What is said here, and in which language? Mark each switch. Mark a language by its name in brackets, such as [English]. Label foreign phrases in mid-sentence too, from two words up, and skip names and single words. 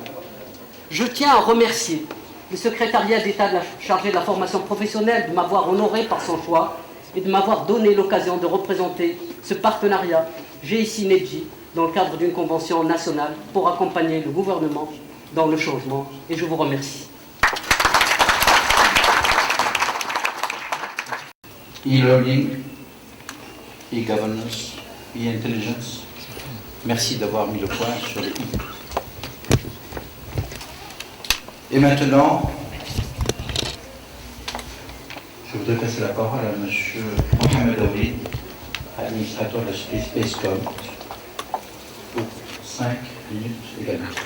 [French] Je tiens à remercier le secrétariat d'État chargé de la formation professionnelle de m'avoir honoré par son choix et de m'avoir donné l'occasion de représenter ce partenariat GSI Nedji dans le cadre d'une convention nationale pour accompagner le gouvernement dans le changement. Et je vous remercie. [English] E-learning, e-governance, e-intelligence. [French] Merci d'avoir mis le point sur les i. Et maintenant, je voudrais passer la parole à M. Mohamed Aoui, administrateur de la société Spacecom, pour 5 minutes également.